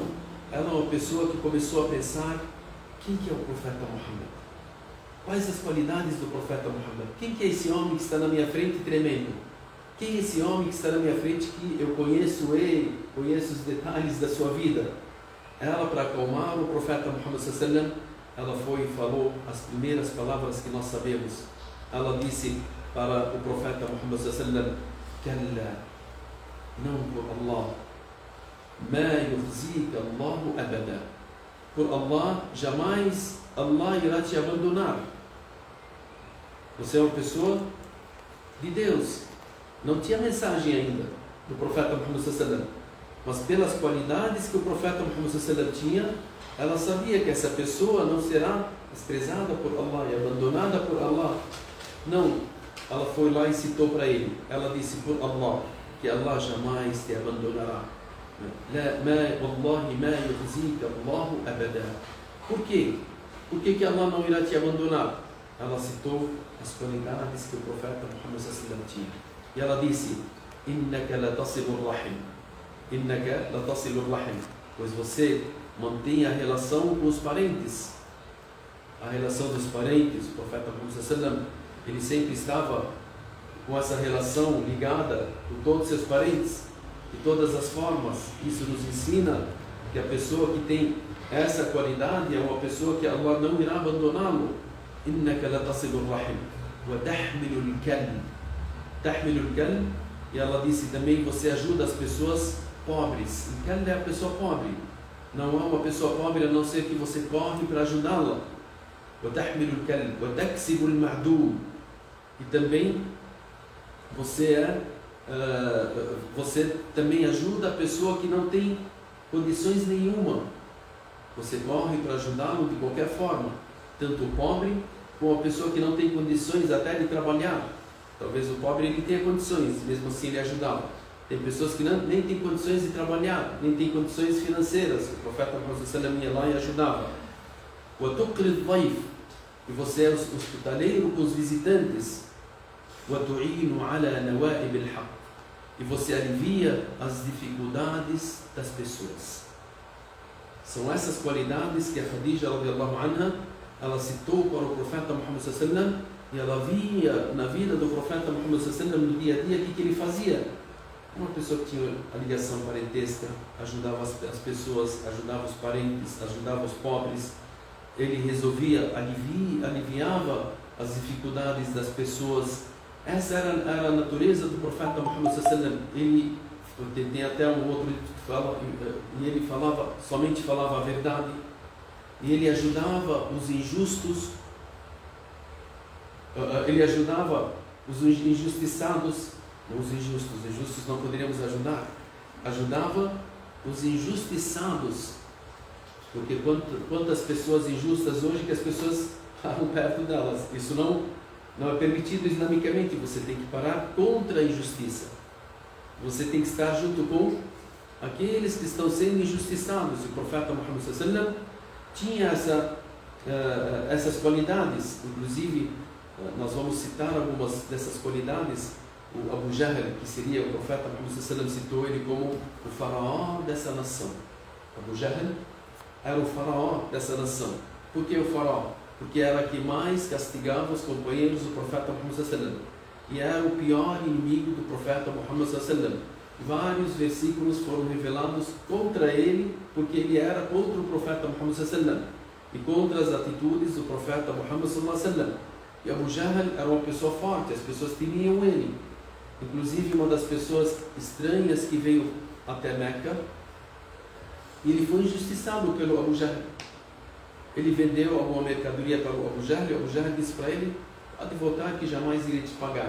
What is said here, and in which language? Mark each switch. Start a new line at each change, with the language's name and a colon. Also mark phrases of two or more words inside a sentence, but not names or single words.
Portuguese: Ela é uma pessoa que começou a pensar, quem que é o profeta Muhammad? Quais as qualidades do profeta Muhammad? Quem que é esse homem que está na minha frente tremendo? Quem é esse homem que está na minha frente que eu conheço ele, conheço os detalhes da sua vida? Ela, para acalmar o profeta Muhammad
Arabic: صلى الله عليه وسلم,
Portuguese: ela foi e falou as primeiras palavras que nós sabemos. Ela disse para o profeta Muhammad
Arabic: صلى الله عليه وسلم,
Portuguese: Kalla, não por Allah,
Arabic: ما يخزيك الله أبدا.
Portuguese: Por Allah, jamais Allah irá te abandonar. Você é uma pessoa de Deus. Não tinha mensagem ainda do profeta Muhammad
Arabic: صلى الله عليه وسلم,
Portuguese: mas pelas qualidades que o profeta Muhammad
Arabic: صلى الله عليه وسلم
Portuguese: tinha, ela sabia que essa pessoa não será desprezada por Allah e abandonada por Allah. Não, ela foi lá e citou para ele. Ela disse por Allah, que Allah jamais te abandonará.
Arabic: والله ما يخزيك الله أبدا.
Portuguese: Por quê? Por que Allah não irá te abandonar? Ela citou as qualidades que o profeta Muhammad
Arabic: صلى الله عليه وسلم
Portuguese: tinha. E ela disse,
Arabic: إنك لتصل الرحم. إنك لتصل الرحم.
Portuguese: Pois você mantém a relação com os parentes. A relação dos parentes, o profeta Muhammad
Arabic: صلى الله عليه وسلم,
Portuguese: ele sempre estava com essa relação ligada com todos os seus parentes, de todas as formas. Isso nos ensina que a pessoa que tem essa qualidade é uma pessoa que Allah não irá abandoná-lo.
Arabic: إنك لتصل الرحم وتحمل الكل. تحمل الكل.
Portuguese: E ela disse também, você ajuda as pessoas pobres. Al-kal é a pessoa pobre. Não é uma pessoa pobre a não ser que você corre para ajudá-la.
Arabic: وتحمل الكل وتكسب المعدوم.
Portuguese: E também você também ajuda a pessoa que não tem condições nenhuma. Você corre para ajudá-lo de qualquer forma, tanto o pobre como a pessoa que não tem condições até de trabalhar. Talvez o pobre ele tenha condições, mesmo assim ele ajudá-lo. Tem pessoas que nem têm condições de trabalhar, nem têm condições financeiras. O profeta Muhammad
Arabic: صلى الله عليه وسلم
Portuguese: ia lá e ajudava.
Arabic: وتقري الضيف.
Portuguese: E você é hospitaleiro com os visitantes.
Arabic: وتعين على نوائب الحق.
Portuguese: E você alivia as dificuldades das pessoas. São essas qualidades que a Khadija
Arabic: رضي الله عنها,
Portuguese: ela citou para o profeta Muhammad
Arabic: صلى الله عليه وسلم,
Portuguese: e ela via na vida do profeta Muhammad
Arabic: صلى الله عليه وسلم
Portuguese: no dia a dia o que ele fazia. Uma pessoa que tinha a ligação parentesca, ajudava as pessoas, ajudava os parentes, ajudava os pobres. Ele resolvia, aliviava as dificuldades das pessoas. Essa era a natureza do profeta Muhammad
Arabic: صلى الله عليه وسلم.
Portuguese: Ele tem até um outro que fala, e ele somente falava a verdade, e ele ajudava os injustos, ele ajudava os injustiçados, não os injustos não poderíamos ajudava os injustiçados, porque quantas pessoas injustas hoje que as pessoas param perto delas. Isso não é permitido islamicamente. Você tem que parar contra a injustiça. Você tem que estar junto com aqueles que estão sendo injustiçados. O profeta Muhammad
Arabic: صلى الله عليه وسلم
Portuguese: tinha essas qualidades. Inclusive, nós vamos citar algumas dessas qualidades. O Abu Jahl, que seria o profeta Muhammad
Arabic: صلى الله عليه وسلم,
Portuguese: citou ele como o faraó dessa nação. Abu Jahl era o faraó dessa nação. Por que o faraó? Porque era que mais castigava os companheiros do profeta Muhammad
Arabic: صلى الله عليه وسلم.
Portuguese: E era o pior inimigo do profeta Muhammad
Arabic: صلى الله عليه وسلم.
Portuguese: Vários versículos foram revelados contra ele, porque ele era contra o profeta Muhammad
Arabic: صلى الله عليه وسلم
Portuguese: e contra as atitudes do profeta Muhammad
Arabic: صلى الله عليه وسلم.
Portuguese: E Abu Jahl era uma pessoa forte, as pessoas temiam ele. Inclusive, uma das pessoas estranhas que veio até Meca, e ele foi injustiçado pelo Abu Jahl. Ele vendeu alguma mercadoria para o Abu Jahl, e o Abu Jahl disse para ele, pode voltar que jamais irei te pagar.